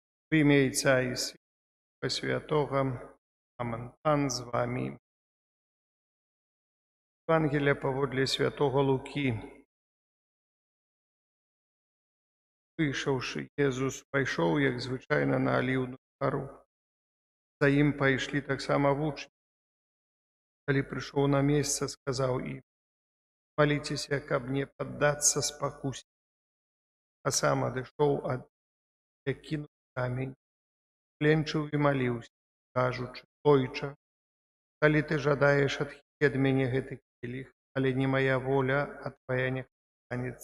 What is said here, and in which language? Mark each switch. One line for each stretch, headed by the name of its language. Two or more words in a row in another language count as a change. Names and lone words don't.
Ukrainian: В ім'я Отця і Сина і Святого. Амен. Пан з вами. Євангелія паводле святого Луки. Вийшовши,
Belarusian: Єзус пайшоў, як звычайна, на Аліўную гару. За ім пайшлі таксама вучні. Калі прыйшоў на месца, сказаў ім: «Маліцеся, каб не паддацца спакусе». А сам адышоў ад іх, як кінуў камень, кленчыў і маліўся, кажучы: «Ойча, калі ты жадаеш, адхілі ад мяне гэты келіх, але не мая воля, а твая няхай станецца».